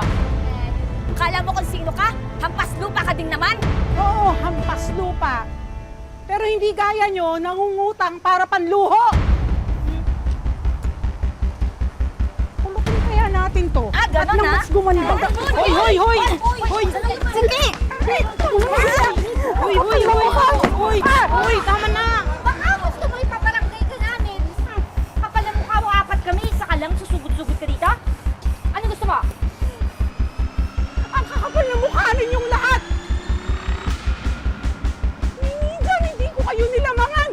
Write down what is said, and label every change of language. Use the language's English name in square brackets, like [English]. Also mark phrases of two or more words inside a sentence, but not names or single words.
[Filipino] Kala mo kung sino ka? Hampas lupa ka din naman? Oo, hampas lupa. Pero hindi gaya nyo, nangungutang para panluho. Kulukin kaya natin to. Ah, ganon, At nang ha? mas gumanda. Hoy, hoy, hoy! Hoy! Sige! Hoy, hoy, hoy! Hoy, hoy, tama na! Baka gusto mo ipabarangay ka namin. Kapal na mukha mo, apat kami. Isa ka lang, susugod-sugod ka dito. Ano gusto mo? Ang kakapal na mukha ninyong lahat. Minsan, hindi ko kayo nilamangan.